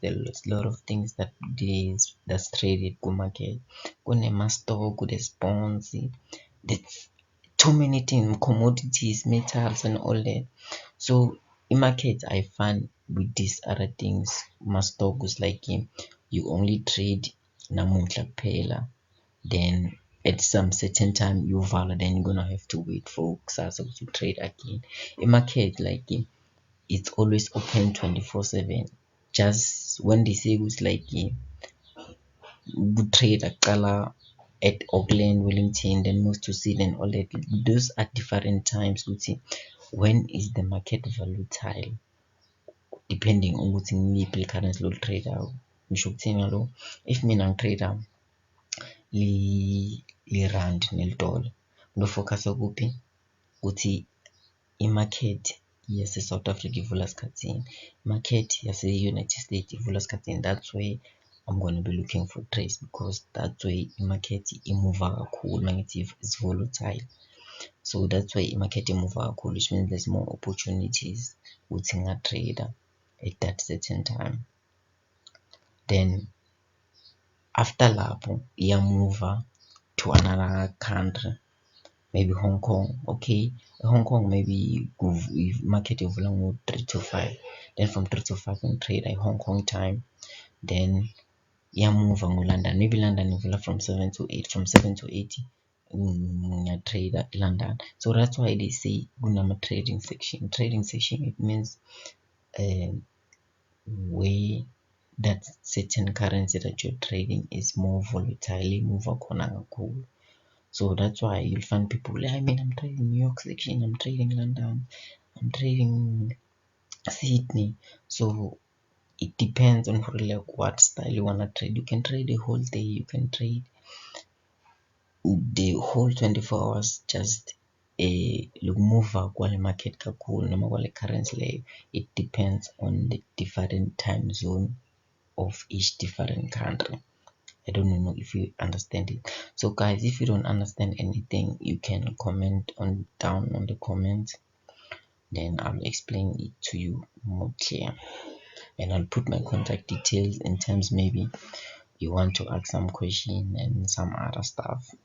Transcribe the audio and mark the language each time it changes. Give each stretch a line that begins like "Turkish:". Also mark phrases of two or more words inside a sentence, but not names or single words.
English: There's a lot of things that's traded go market. Kune stock, there's bonds, there's too many things, commodities, metals, and all that. So in market, I find with these other things, my stock was like you only trade
Zulu: namuhla kuphela,
English: then at some certain time you value, then you're gonna have to wait for kusasa to trade again. A market like it's always open 24/7. Just when they say it's like good trade akala at Auckland, Wellington, then moves to Sydney and all that, those are different times. When is the market volatile, depending on
Zulu: ukuthi ngiyiphi
English: currency lo trade out.
Zulu: Ngisho ukuthini lo, if mina ngitrade li-rand neli-dollar, ngizofocus-a kuphi? Ukuthi i-market yase-South Africa ivula sikhathini, i-market yase-United States ivula sikhathini.
English: That's where I'm gonna be looking for trades, because that's where
Zulu: i-market imuva kakhulu.
English: Mangithi it's volatile, so that's why
Zulu: i-market imuva kakhulu,
English: which means there's more opportunities
Zulu: ukuthi nga-trade
English: at that certain time. Then after
Zulu: lapho iyamuva
English: to another country, maybe Hong Kong. Okay, Hong Kong maybe market ivula ngo 3 to 5, then from 3 to 5 on trade at Hong Kong time, then
Zulu: iyamuva ngo-London,
English: maybe London ivula from 7 to 8, from 7 to 8 trade at London. So that's why they say kunama trading section. Trading section, it means where that certain currency that you're trading is more volatile, move
Zulu: khona kakhulu.
English: So that's why you'll find people like, I mean, I'm trading New York section, I'm trading London, I'm trading Sydney. So it depends on really like what style you wanna trade. You can trade the whole day, you can trade the whole 24 hours, just move
Zulu: kwale market kakhulu noma kwale currency leyo.
English: It depends on the different time zone of each different country. I don't know if you understand it. So guys, if you don't understand anything, you can comment on down on the comments, then I'll explain it to you more clear, and I'll put my contact details in terms maybe you want to ask some question and some other stuff.